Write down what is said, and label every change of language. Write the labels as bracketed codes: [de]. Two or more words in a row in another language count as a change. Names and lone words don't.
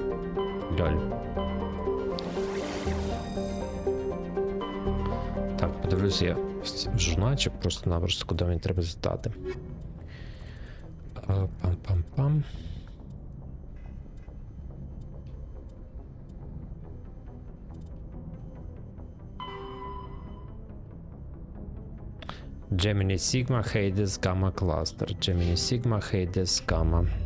[uk] Льоль. Так, подивлюся я в журнальчик просто-напросто, куди мені треба здати. Пам-пам-пам. Gemini Sigma Hades Gamma Cluster. Gemini Sigma Hades Gamma.